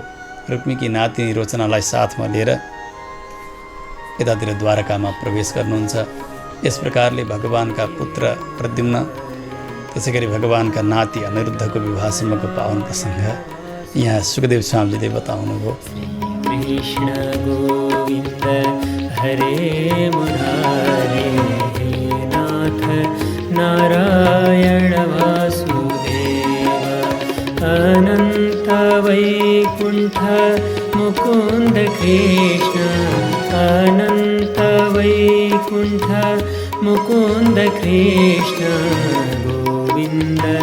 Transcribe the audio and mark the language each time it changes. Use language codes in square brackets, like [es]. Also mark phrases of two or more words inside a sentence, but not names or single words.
[ne] रुक्मीकी नातिनी रोचनालाई साथमा लिएर यतातिर द्वारकामा प्रवेश गर्नुहुन्छ। यस प्रकारले भगवानका पुत्र प्रद्युम्न, त्यसै गरी भगवानका नाति अनिरुद्धको विवाहसम्मको पावन प्रसङ्ग यहाँ सुखदेव स्वामीजीले बताउनुभयो। [sa] कृष्ण गोविन्द हरे मुरारे, हे नाथ नारायण वासुदेव, अनन्त वैकुण्ठ मुकुन्द कृष्ण, अनन्त वैकुण्ठ मुकुन्द कृष्ण, गोविन्द